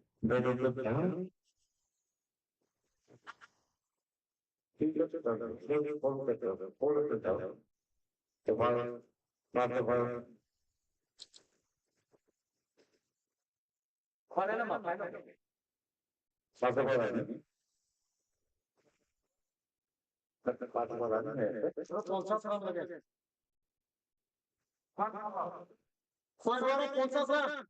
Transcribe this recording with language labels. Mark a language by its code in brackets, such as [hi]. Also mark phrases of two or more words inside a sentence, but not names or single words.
[en] very good time. [bn] ঠিক আছে দাদা সেই ফোন করতে হবে ফোন করতে হবে তোমার তোমার [vi] Khóa nó mở máy rồi. [tl] Pasok ko lang. Pasok ko lang eh. [bn] পঞ্চাশ গ্রাম লাগে। ছয় গ্রামে 50 গ্রাম।